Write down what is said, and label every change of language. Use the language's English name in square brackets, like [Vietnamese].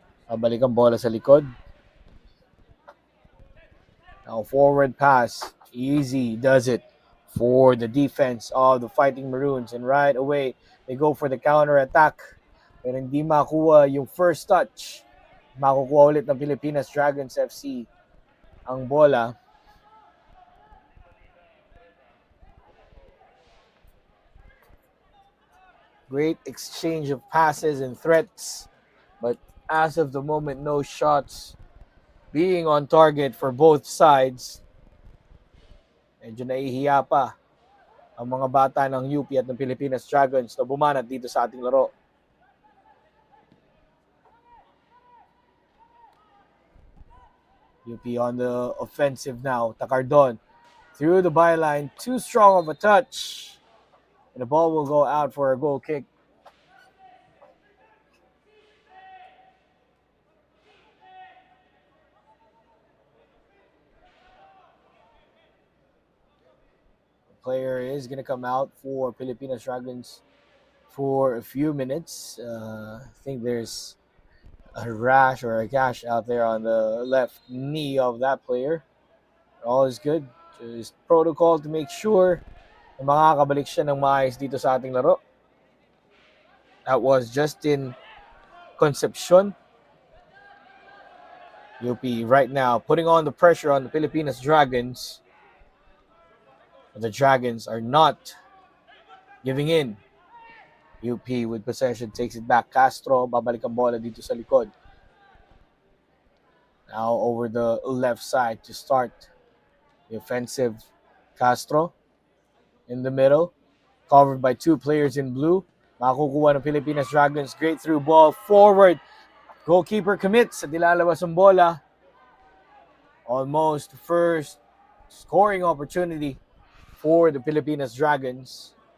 [Filipino] Pabalik ang bola sa likod. [English] Now forward pass. Easy does it for the defense of the Fighting Maroons. And right away, they go for the counter attack. [Filipino] Pero hindi makuha yung first touch. Makukuha ulit ng Pilipinas Dragons FC ang bola. [English] Great exchange of passes and threats. But as of the moment, no shots being on target for both sides. [Filipino] Medyo nahihiya pa ang mga bata ng UP at ng Pilipinas Dragons na bumanat dito sa ating laro. [English] UP on the offensive now. Takardon through the byline. Too strong of a touch. And the ball will go out for a goal kick. Player is going to come out for Pilipinas Dragons for a few minutes. I think there's a rash or a gash out there on the left knee of that player. All is good. Just protocol to make sure [Filipino] na makakabalik siya ng maayos dito sa ating laro. [English] That was Justin Concepcion. UP right now putting on the pressure on the Pilipinas Dragons. But the Dragons are not giving in. UP with possession takes it back. [Filipino] Castro, babalik ang bola dito sa likod. [English] Now over the left side to start the offensive. Castro in the middle. Covered by two players in blue. [Filipino] Makukuha ng Pilipinas Dragons. [English] Great through ball forward. Goalkeeper commits. [Filipino] Nilalabas ang bola. [English] Almost first scoring opportunity for the Pilipinas Dragons.